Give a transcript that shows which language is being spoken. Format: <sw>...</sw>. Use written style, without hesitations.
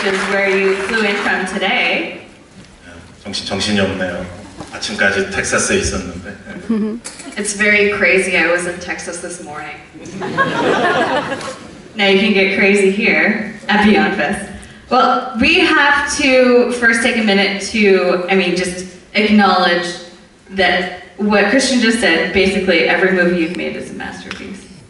<en>Where you flew in from today.</en> <ko>정신이 없네요. 아침까지 텍사스에 있었는데.</ko> <en>It's very crazy. I was in Texas this morning. Now you can get crazy here at BeyondFest. Well, we have to first take a minute to, just acknowledge that what Christian just said, basically every movie you've made is a masterpiece.</en>